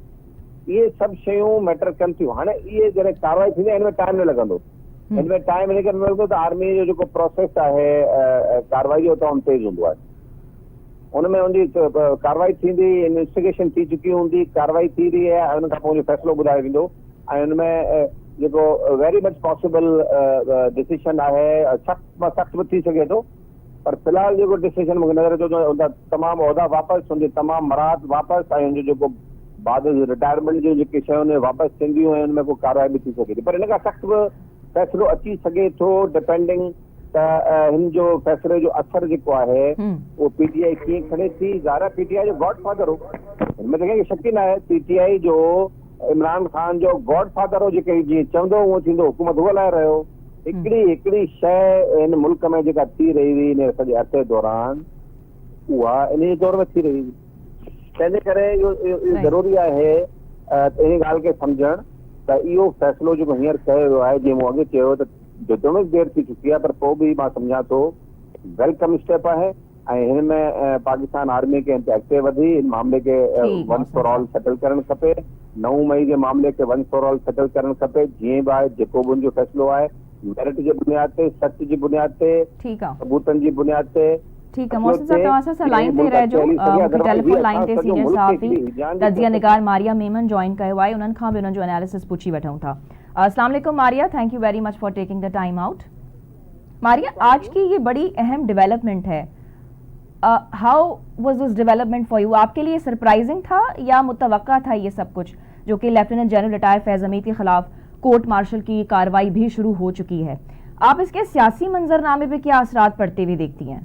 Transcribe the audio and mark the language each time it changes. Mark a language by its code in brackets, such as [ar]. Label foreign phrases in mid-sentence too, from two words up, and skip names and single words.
[sd] इहे सभु शयूं मैटर कनि थियूं। हाणे इहे जॾहिं कार्रवाई थींदी हिन में टाइम न लॻंदो, हिन में टाइम इन करे लॻंदो त आर्मी जो जेको प्रोसेस आहे कार्रवाई जो तमामु तेज़ हूंदो आहे। उनमें उनजी कार्रवाई थींदी, इन्वेस्टिगेशन थी चुकी हूंदी, कार्रवाई थी रही आहे, उन खां पोइ फ़ैसिलो ॿुधायो वेंदो ऐं हुनमें जेको [en] very much possible [sd] डिसीशन आहे सख़्त मां सख़्त बि थी सघे थो, पर फ़िलहाल जेको डिसीशन मूंखे नज़र अचे थो उनजा तमामु उहिदा वापसि, उनजी तमामु मराहत वापसि ऐं उनजो जेको बाद रिटायरमेंट जूं जेके शयूं उन वापसि थींदियूं ऐं उनमें को कार्रवाई बि थी सघे थी। पर इन खां सख़्तु बि फ़ैसिलो अची सघे थो डिपेंडिंग त हिन जो फ़ैसिले जो असरु जेको आहे उहो PTI कीअं खणे थी। ज़ाहिर PTI जो [en] godfather [sd] हो, हिन में त कंहिंखे शक ई न आहे। PTI जो इमरान ख़ान जो [en] godfather [sd] हो, जेके जीअं चवंदो उहो थींदो, हुकूमत उहो हलाए रहियो। हिकिड़ी शइ हिन मुल्क में जेका थी रही हुई इन सॼे अरसे दौरान उहा इन दौर में थी रही हुई। तंहिंजे करे इहो ज़रूरी आहे इन ॻाल्हि खे सम्झणु त इहो फ़ैसिलो जेको हींअर कयो वियो आहे, जीअं मूं अॻे चयो त जेतिरो देरि थी चुकी आहे, पर पोइ बि मां सम्झां थो [en] welcome step [sd] आहे ऐं हिन में पाकिस्तान आर्मी खे अॻिते वधी हिन मामले खे [en] once for all [sd] सेटल करणु खपे। 9 मई जे मामले खे [en] once for all [sd] सेटल करणु खपे। जीअं बि आहे जेको बि हुनजो फ़ैसिलो आहे मेरिट जे बुनियाद ते, सच जी बुनियाद ते, सबूतनि जी बुनियाद ते। [ur] ٹھیک ہے محسن صاحب, [sd] तव्हां सां लाइन ते रहिजो। मूंखे [en] telephone line [sd] ते सीनियर सहाफ़ी तजिया निगार मारिया मेमन जॉइन कयो आहे, उन्हनि खां बि उन्हनि जो एनालिसिस पुछी वठूं था। [ar] السلام عليكم मारिया, [en] Thank you very much for taking the time out. [ur] ماریا، آج کی یہ بڑی اہم ڈیولپمنٹ ہے, [en] how was this development for you? [ur] آپ کے لیے سرپرائزنگ تھا یا متوقع تھا یہ سب کچھ، جو کہ لیفٹیننٹ جنرل ریٹائر فیض حمید کے خلاف [en] court martial [ur] کی کارروائی بھی شروع ہو چکی ہے? آپ اس کے سیاسی منظرنامے پہ کیا اثرات پڑتے ہوئے دیکھتی ہیں?